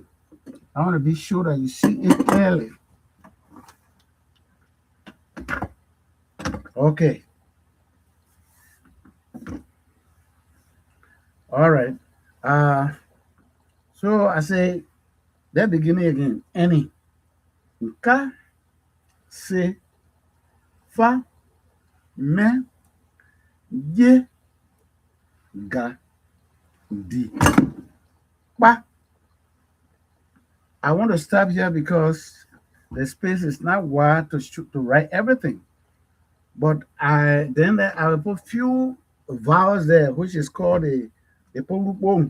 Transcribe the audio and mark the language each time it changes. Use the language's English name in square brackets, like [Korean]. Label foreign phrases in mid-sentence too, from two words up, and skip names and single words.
[English] I want to be sure that you see it clearly. Okay. All right. Uh, so I say that beginning again. Any. [Tswana] Ka, se, fa, me, ye, ga, di. Pa. [English] I want to stop here because the space is not wide to write everything. But I will put few vowels there, which is called the pom.